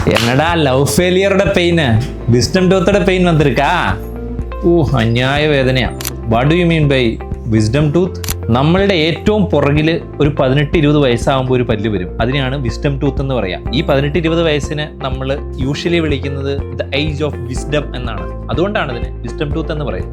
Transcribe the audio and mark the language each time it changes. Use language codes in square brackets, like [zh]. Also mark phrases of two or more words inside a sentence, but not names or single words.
[ta] என்னடா [en] love failureோட pain wisdom toothோட pain [ta] வந்திருக்கா? [ml] അന്യായ വേദനയാ. [en] what do you mean by wisdom tooth? [ml] നമ്മളുടെ ഏറ്റവും പുറകിൽ ഒരു 18-20 വയസ്സാകുമ്പോൾ ഒരു പല്ല് വരും. അതിനെയാണ് [en] wisdom tooth [ml] എന്ന് പറയാം. ഈ 18-20 വയസ്സിന് നമ്മൾ യൂഷ്വലി വിളിക്കുന്നത് [en] the age of wisdom [ml] എന്നാണ്. അതുകൊണ്ടാണ് ഇതിന് [en] wisdom tooth [ml] എന്ന് പറയുന്നത്.